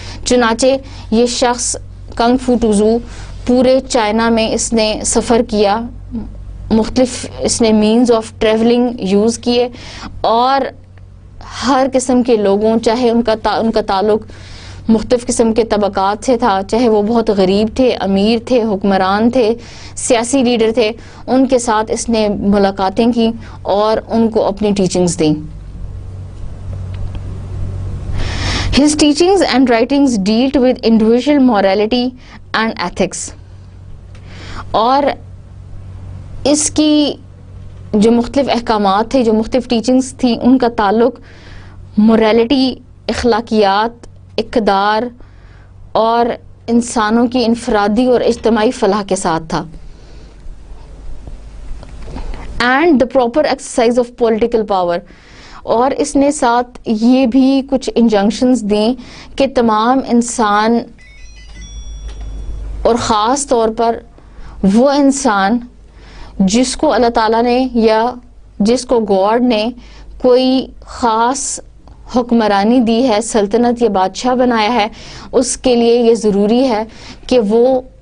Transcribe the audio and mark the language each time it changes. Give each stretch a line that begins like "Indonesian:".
Urdu: چنانچہ یہ شخص کنگ فوٹوزو پورے چائنا میں اس نے سفر کیا، مختلف اس نے مینز آف ٹریولنگ یوز کیے، اور ہر قسم کے لوگوں، چاہے ان کا تعلق مختلف قسم کے طبقات سے تھا، چاہے وہ بہت غریب تھے، امیر تھے، حکمران تھے، سیاسی لیڈر تھے، ان کے ساتھ اس نے ملاقاتیں کی اور ان کو اپنی ٹیچنگز دیں.
English: His teachings and writings dealt with individual morality and ethics.
Urdu: اور اس کی جو مختلف احکامات تھے، جو مختلف ٹیچنگز تھیں، ان کا تعلق موریلٹی، اخلاقیات، اقتدار اور انسانوں کی انفرادی اور اجتماعی فلاح کے ساتھ تھا.
English: And the proper exercise of political power.
Urdu: اور اس نے ساتھ یہ بھی کچھ انجنکشنز دیں کہ تمام انسان، اور خاص طور پر وہ انسان جس کو اللہ تعالیٰ نے یا جس کو گاڈ نے کوئی خاص حکمرانی دی ہے، سلطنت یا بادشاہ بنایا ہے، اس کے لیے یہ ضروری ہے کہ وہ